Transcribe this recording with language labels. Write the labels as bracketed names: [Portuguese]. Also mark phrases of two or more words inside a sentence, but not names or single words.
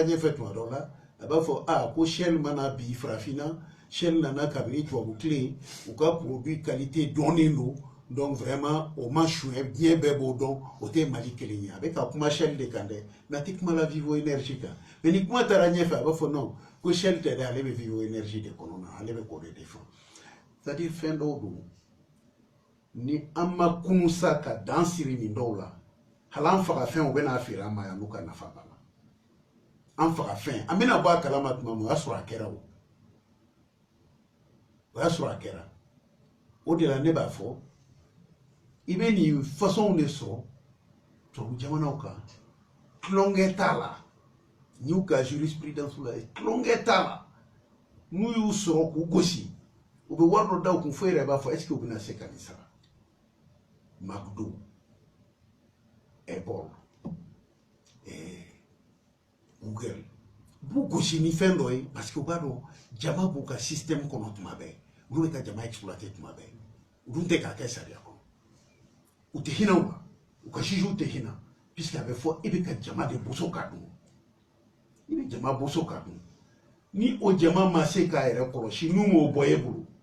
[Bambara] ɲɛfɛ tuma dɔw la a b'a fɔ ko Shell mana bi farafinna Shell nana kabini tubabu tile u ka [French] produit qualité [Bambara] dɔnnen don [French] donc vraiment [Bambara] o ma suɲɛ diɲɛ bɛɛ b'o dɔn o tɛ Mali kelen ye a bɛ ka kuma Shell de kan dɛ mais a tɛ kuma la Vivo Énergie kan mais ni kuma taara ɲɛfɛ a b'a fɔ non ko Shell tɛ dɛ ale bɛ Vivo Énergie de kɔnɔ na ale bɛ k'o de défend [French] c'est à dire [Bambara] fɛn dɔw don ni an ma kun sa ka dan siri nin dɔw la hali an faga fɛn u bɛna feere an ma yan n'u ka nafa b'a la an faga fɛn an bɛna bɔ a kalama tuma min o y'a sɔrɔ a kɛra o y'a sɔrɔ a kɛra o de la ne b'a fɔ i bɛ nin façon de sɔrɔ tubabu jamanaw kan tulonkɛ t'a la n y'u ka jurisprudence la tulonkɛ t'a la n'u y'u sɔrɔ k'u gosi u bɛ wari dɔ da u kun fo yɛrɛ b'a fɔ [French] est-ce que [Bambara] u bɛna se ka nin sara McDo Apple Google b'u gosi ni fɛn dɔ ye [French] parce que [Bambara] u b'a dɔn jama b'u ka système kɔnɔ tuma bɛɛ olu bɛ ka jama exploiter tuma bɛɛ u dun tɛ k'a kɛ sariya kɔnɔ u tɛ hinɛ u la u ka jugew tɛ hinɛ puisque a bɛ fɔ e bɛ ka jama de boso ka dun i bɛ jama boso ka dun ni o jama ma se k'a yɛrɛ kɔlɔsi n'u m'o bɔ e bolo